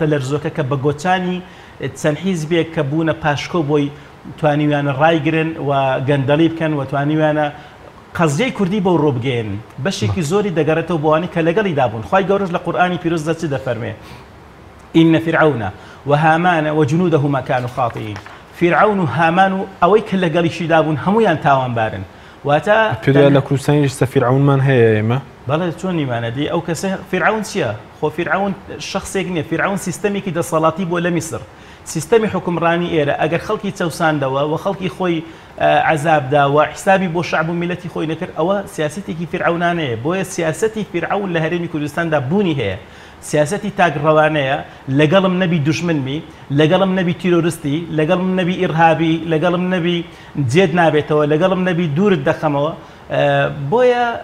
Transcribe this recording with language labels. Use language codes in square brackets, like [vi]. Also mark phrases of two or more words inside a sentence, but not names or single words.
[ckb] لەرزۆکە کە بە گۆچانی چەند حیزبێک کە بوونە پاشکۆ بۆی توانیویانە ڕایگرن و گەندەڵی بکەن و توانیویانە قەزیەی کوردی بەو ڕۆبگەین بەشێکی زۆری دەگەڕێتەوە بۆوانی کە لەگەڵی دابوون خی گەورەش لە قورئانی پیرۆزدا چ دەفەرمێ [ar] ئین فرعون وهامان وجنودهما كانوا خاطئين [ckb] فرعون و هامان و ئەوەی کە لەگەڵیشی دابوون هەمویان تاوانبارن واتە پێ لە کوردستانی ئێستا فرعونمان هەیە ئێمە بەڵێ چۆن نیمانەدی ئەو کەسە فرعون چییە؟ خۆ فرعون شخصێک نییە فرعون سیستەمێکی دەسەڵاتی بۆ لە میسر سیستەمی حکومڕانی ئێرە ئەگەر خەڵکی چەساندەوە و خەڵکی خۆی عەزابداوە حسابی بۆ شعب و میلەتی خۆی نەکرد ئەوە سیاسەتێکی فرعونانەیە بۆیە سیاسەتی فرعون لە هەرێمی کوردستاندا بوونی هەیە سیاسەتی تاگڕەوانەیە لەگەڵم نەبی دوشمنمی لەگەڵم نەبی تیرۆریستی لەگەڵم نەبی ئیرهابی لەگەڵم نەبی جێد نابێتەوە لەگەڵم نەبی دوورت دەخەمەوە بۆیە